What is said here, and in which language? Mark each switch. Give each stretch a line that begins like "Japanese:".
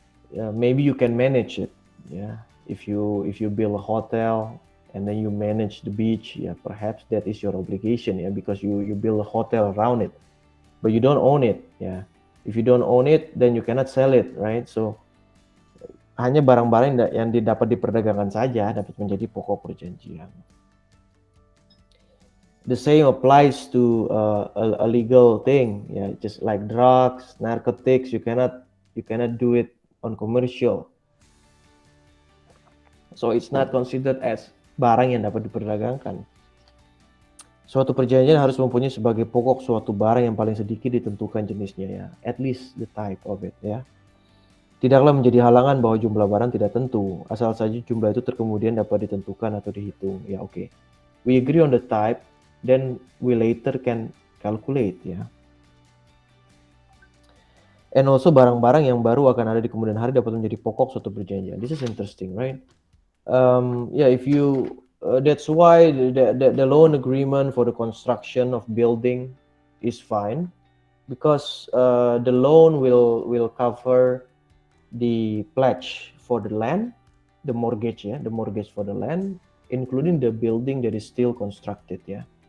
English: Yeah, maybe you can manage it, yeah. If you build a hotel and then you manage the beach, yeah, perhaps that is your obligation, yeah, because you build a hotel around it, but you don't own it, yeah. If you don't own it, then you cannot sell it, right?
Indonesian: So hanya barang-barang yang dapat diperdagangkan saja dapat menjadi pokok perjanjian.
English: The same applies to a legal thing, yeah, just like drugs, narcotics. You cannot do it on commercial. So it's not considered as
Indonesian: barang yang dapat diperdagangkan. Suatu perjanjian harus mempunyai sebagai pokok suatu barang yang paling sedikit ditentukan jenisnya, ya,
English: at least the type of it,
Indonesian: ya. Tidaklah menjadi halangan bahwa jumlah barang tidak tentu, asal saja jumlah itu kemudian dapat ditentukan atau dihitung, ya, oke.
English: We agree on the type, then we later can calculate, ya. And also
Indonesian: barang-barang yang baru akan ada di kemudian hari dapat menjadi pokok suatu perjanjian.
English: This is interesting, right? Yeah, if you that's why the loan agreement for the construction of building is fine, because the loan will cover the pledge for the land, the mortgage, yeah, the mortgage for the land, including the building that is still constructed, yeah.